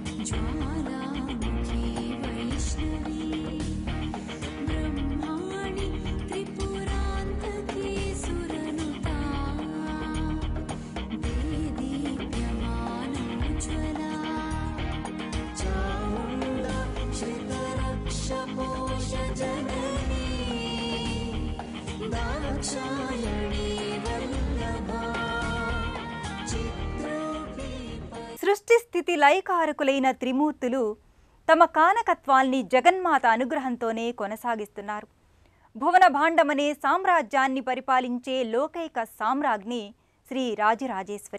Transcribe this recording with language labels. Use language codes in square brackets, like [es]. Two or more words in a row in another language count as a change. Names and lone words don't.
[sa] ज्वालामुखी वैष्णवी ब्रह्माणि त्रिपुरान्तके सुरनुता देदीप्यमानोज्ज्वला चामुण्डा श्रितरक्षपोषजननी दाक्षायणी वल्लभा [te] సృష్టి స్థితి లయకారకులైన త్రిమూర్తులు తమ కానకత్వాల్ని జగన్మాత అనుగ్రహంతోనే కొనసాగిస్తున్నారు. భువన భాండమనే సామ్రాజ్యాన్ని పరిపాలించే లోకైక సామ్రాజ్ఞి శ్రీ రాజరాజేశ్వరి.